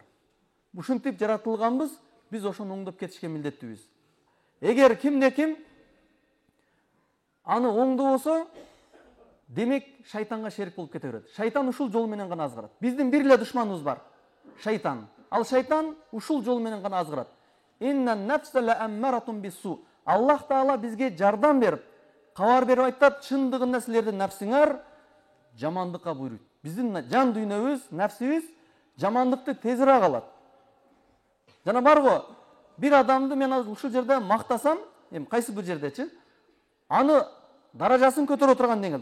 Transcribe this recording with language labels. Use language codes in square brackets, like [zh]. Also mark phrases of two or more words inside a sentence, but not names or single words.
[ky] Ушинтип жаратылганбыз, биз ошону оңдоп кетишке милдеттүүбүз. Эгер кимде ким аны оңдобосо, демек шайтанга шерик болуп кете берет. Шайтан ушул жол менен гана азгырат. Биздин бир эле душманыбыз бар. Шайтан. Ал шайтан ушул жол менен гана азгырат. [ar] إن النفس لأمارة بالسوء. [ky] Аллах Таала бизге жардам берип, кабар берип айтат, чындыгында силердин нафсиңар жамандыкка буйруйт. Биздин жан дүйнөбүз, нафсибиз жамандыкты тезирээк алат. Жана барго, бир адамды мен ушул жерде мактасам, кайсы бир жердечи, аны даражасын көтөрө турган деген.